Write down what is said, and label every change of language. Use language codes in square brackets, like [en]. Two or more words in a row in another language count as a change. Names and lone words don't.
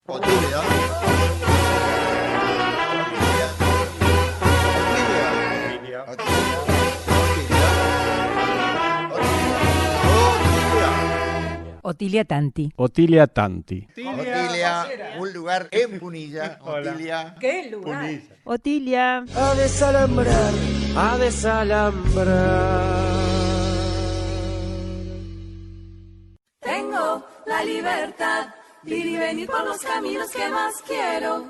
[es] Otilia. Otilia. Otilia. Otilia. Otilia Tanti. Otilia Tanti. Otilia, un lugar en Punilla. Otilia. ¿Qué lugar? Punilla. Otilia. A desalambrar, a desalambrar. Tengo la libertad de ir y venir por los caminos que más quiero.